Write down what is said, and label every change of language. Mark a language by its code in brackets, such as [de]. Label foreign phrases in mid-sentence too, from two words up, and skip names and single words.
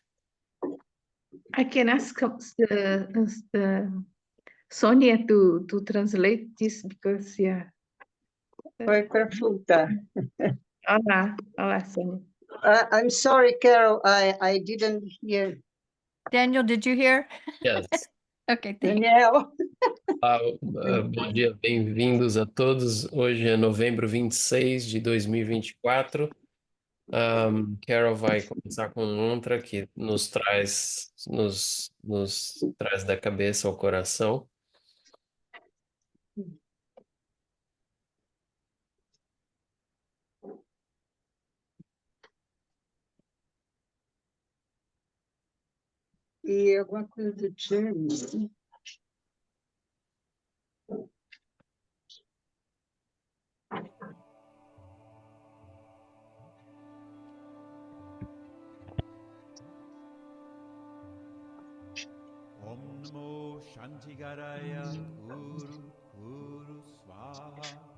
[en] I can ask the Sonia to translate this because [pt] Oi, Prafuta. Olá, Sonia. [en] I'm sorry, Carol, I didn't hear. Daniel, did you hear? Yes. Okay, thank you. Daniel. [pt] Bom dia, bem-vindos a todos. Hoje é novembro 26 de 2024. Carol vai começar com um mantra que nos traz da cabeça ao coração. E alguma coisa do Jeremy. [sa] Om Namo Shantigaraya Guru Guru Swaha.